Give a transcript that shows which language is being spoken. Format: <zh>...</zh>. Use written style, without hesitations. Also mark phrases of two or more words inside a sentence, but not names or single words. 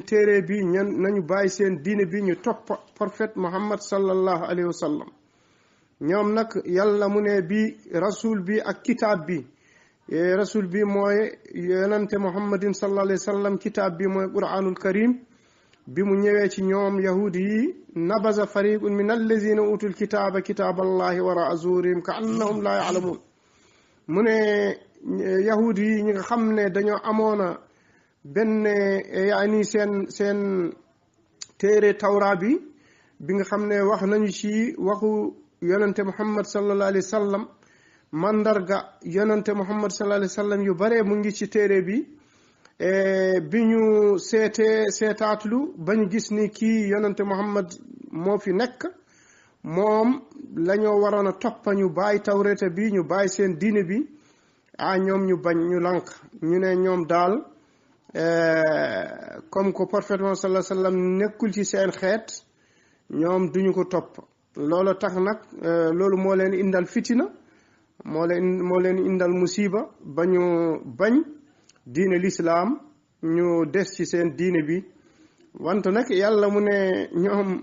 <wo>téere bi nañu bàyyi seen diine bi ñu topp prophète Muhammad</wo> <ar>صلى الله عليه وسلم</ar> <wo>ñoom nag yàlla mu ne bi rasul bi ak kitaab bi rasul bi mooy yonante muhammadin</wo> <ar>صلى الله عليه وسلم</ar> <wo>kitaab bi mooy</wo> <ar>القرآن الكريم</ar> <wo>bi mu ñëwee ci ñoom yahudi yi</wo> <ar>نبذ فريق من الذين أوتوا الكتاب كتاب الله وراء ظهورهم كأنهم لا يعلمون</ar> <wo>mu ne yahudi yi ñi nga xam ne dañoo amoona benn yaani seen téere tawra bi nga xam ne wax nañu ci waxu yonante muhammad</wo> <ar>صلى الله عليه وسلم</ar> <wo>mandarga yonante muhammad</wo> <ar>صلى الله عليه وسلم</ar> <wo>yu bare mu ngi ci téere bi bi ñu seetaatlu ba ñu gis ni kii yonante muhammad moo fi nekk moom la ñoo waroon a toppa ñu bàyyi tawreta bi ñu bàyyi seen diine bi ñoom ñu bañ ñu lànk ñu ne ñoom daal</wo> <fr>comme que</fr> <wo>prophète</wo> <ar>صلى الله عليه وسلم</ar> <wo>nekkul ci seen xeet ñoom duñu ko topp loolu tax nag loolu moo leen indal fitina moo leen indal musiba ba ñu bañ diine lislaam ñu des ci seen diine bi wante nag yàlla mu ne ñoom</wo>